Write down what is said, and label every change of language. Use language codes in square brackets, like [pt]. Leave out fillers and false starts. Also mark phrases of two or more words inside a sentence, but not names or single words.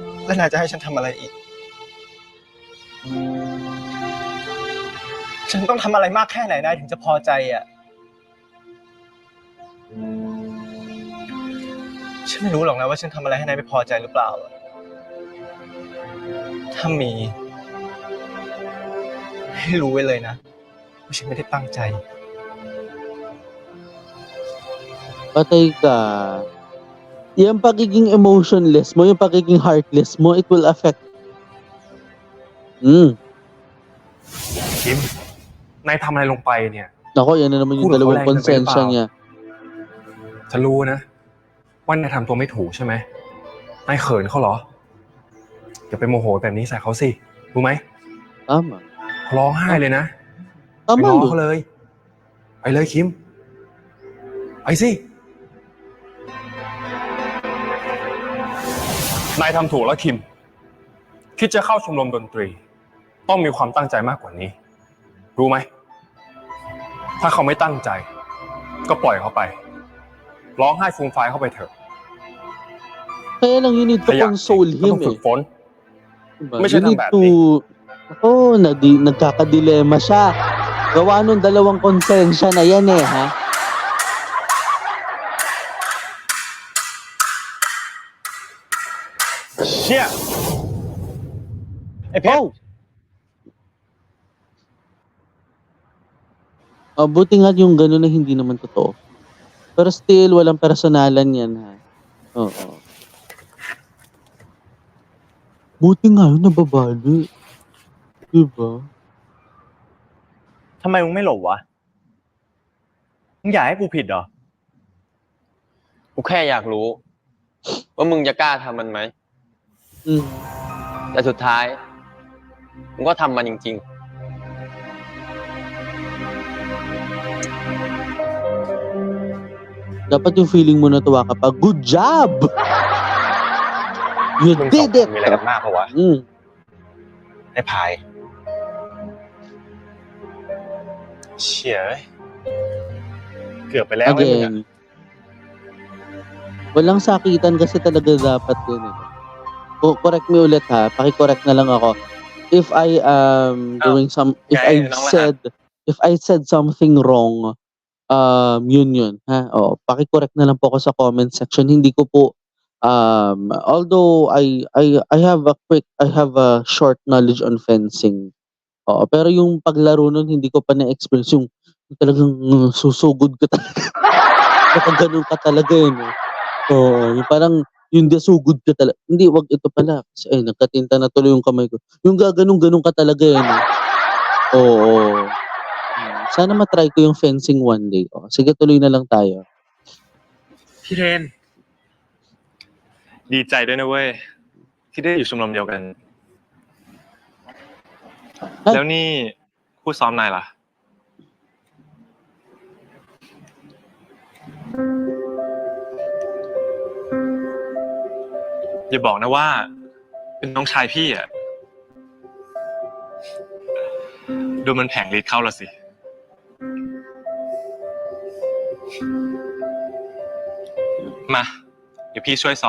[th] แล้วนายจะให้ฉันทำอะไรอีก ฉันต้องทำอะไรมากแค่ไหนนายถึงจะพอใจอ่ะ ฉันไม่รู้หรอกนะว่าฉันทำอะไรให้นายไม่พอใจหรือเปล่าอะถ้ามี ให้รู้ไว้เลยนะว่าฉันไม่ได้ตั้งใจ [tl] Patay ka. Yung pagiging emotionless mo, yung pagiging heartless mo, [en] it will affect. [th] คิม นายทำอะไรลงไปเนี่ย [tl] Nako, yan na naman yung Puro dalawang ka lang, konsensya nagpapao. niya. [th] ฉันรู้นะว่านายทำตัวไม่ถูกใช่ไหมนายเขินเขาเหรอ อย่าไปโมโหแบบนี้ใส่เขาสิ รู้ไหม [tl] Tama. [th] ร้องไห้เลยนะไป [tl] Tama [th] ง้อ [tl] yun. [th] เขาเลย ไปเลยคิม ไปสิ นายทำถูกแล้วคิม คิดจะเข้าชมรมดนตรี ต้องมีความตั้งใจมากกว่านี้ รู้ไหม ถ้าเขาไม่ตั้งใจ ก็ปล่อยเขาไป ร้องไห้ฟูมฟายเข้าไปเถอะ [tl] Kaya lang [en] you need [th] ถ้า [en] to [th] อยาก [en] console [th] ก็ต้อ [en] him [th] งฝึก [tl] eh. [th] ฝน [tl] Diba? May siya [en] You [tl] ng [en] need bad to... [tl] Ako, nagkakadilema siya. Gawa nung dalawang konsensya na yan eh, ha? [en] Shit! [th] ไอ้เพชร [tl] Buti nga yung gano'n na hindi naman totoo. Pero still, walang personalan yan, ha? Oo. Buti nga yun, nababali. Diba? [th] ทำไมมึงไม่หลบวะ มึงอยากให้กูผิดเหรอ กูแค่อยากรู้ ว่ามึงจะกล้าทำมันไหม Mm. แต่สุดท้าย มึงก็ทำมันจริง [tl] Dapat yung feeling mo natuwa ka pa. [en] Good job! You [th] มึงสอง [en] did [th] คน [en] it! [th] มีอะไรกันมากปะวะ Mm. ไอ้พาย เชี่ยเอ้ยเกือบไปแล้วไอ้มึงอะ [en] Again. [tl] Walang sakitan kasi talaga dapat yun eh. [en] Correct me [tl] ulit ha. Paki-correct na lang ako. [en] If I doing some if I said something wrong, [tl] yun ha. Paki-correct na lang po ako sa comment section. Hindi ko po [en] although I have a short knowledge on fencing. [tl] Pero yung paglaro nun hindi ko pa na-experience yung talagang susugod ka talaga. Kapag ganun ka talaga eh, no? Oo, yung parang yung dasugod ka talaga. Hindi, wag ito pala. Kasi nagkatinta na tuloy yung kamay ko. Yung gaganong-ganon ka talaga eh, no? Oo. Sana matry ko yung [en] fencing one day. [tl] Sige, tuloy na lang tayo. [th] พี่เทน ดีใจด้วยนะเว้ย ที่ได้อยู่ชมรมเดียวกัน แล้วนี่คู่ซ้อมนายล่ะ อย่าบอกนะว่า เป็นน้องชายพี่อ่ะ ดูมันแผงฤทธิ์เข้าละสิ มา เดี๋ยวพี่ช่วยซ้อม